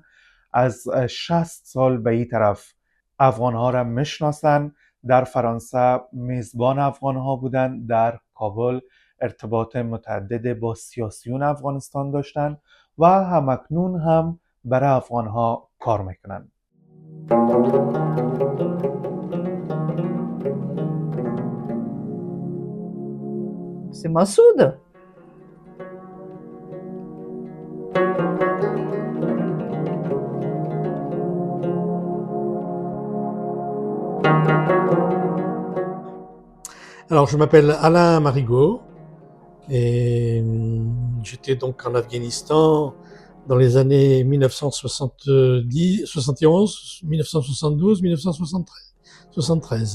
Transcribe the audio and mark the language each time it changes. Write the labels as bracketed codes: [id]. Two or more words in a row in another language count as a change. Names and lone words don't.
[fa] از 60 سال به این طرف افغانها را میشناسند. در فرانسه میزبان افغانها بودند. در کابل ارتباط متعدد با سیاسیون افغانستان داشتند و همکنون هم برای افغانها کار میکنند. [fr] C'est Massoud. Alors, je m'appelle Alain Marigot et j'étais donc en Afghanistan dans les années 1970, 71, 1972, 1973.